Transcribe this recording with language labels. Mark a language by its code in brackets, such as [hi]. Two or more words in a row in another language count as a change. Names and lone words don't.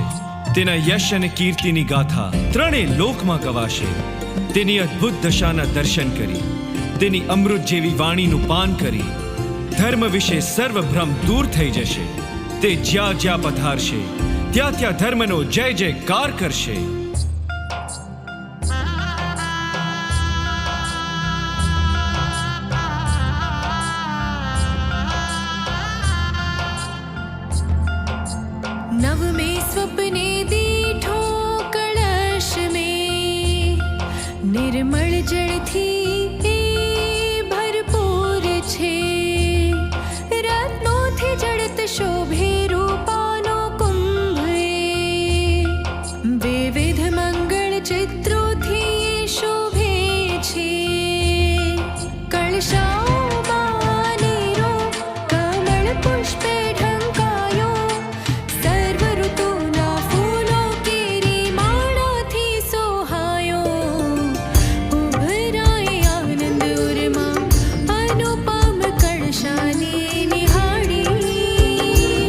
[gu] તેના યશ અને કીર્તિની ગાથા ત્રણેય લોકમાં ગવાશે. તેની અદ્ભુત દશાના દર્શન કરી, તેની અમૃત જેવી વાણીનું પાન કરી ધર્મ વિશે સર્વ ભ્રમ દૂર થઈ જશે. તે જ્યાં જ્યાં પધારશે ત્યાં ત્યાં ધર્મનો જય જયકાર કરશે. નવમે સ્વપ્ને દીઠો કલશ મેં નિર્મળ જળથી ભરપૂર છે. રત્નોથી જડત શોભે રૂપાનો કુંભ વિવિધ મંગલ ચિત્રોથી શોભે છે. कलशाओમાં નીરો કમળ પુષ્પે ઢંકાયો. સર્વ ઋતુના ફૂલો કેરી માળાથી સોહાયો. ઉભરાય આનંદ ઉરમાં અનુપમ કળશાને નિહાળી.